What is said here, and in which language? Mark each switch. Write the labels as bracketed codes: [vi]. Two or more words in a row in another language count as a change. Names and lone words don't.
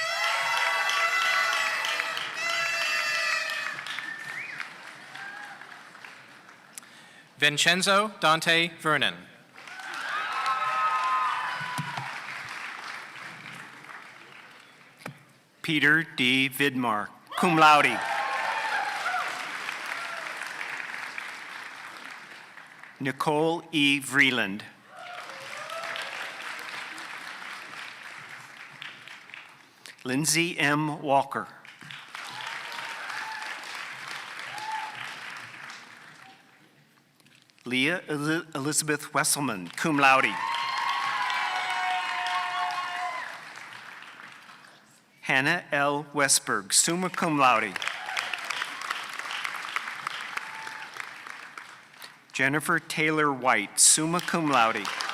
[la] Vincenzo Dante Vernon. Peter D. Vidmar, cum laude. Nicole E. Vreeland. Lindsay M. Walker. Leah Elizabeth Wesselman, cum laude. Hannah L. Westberg, summa cum laude. Jennifer Taylor White, summa cum laude.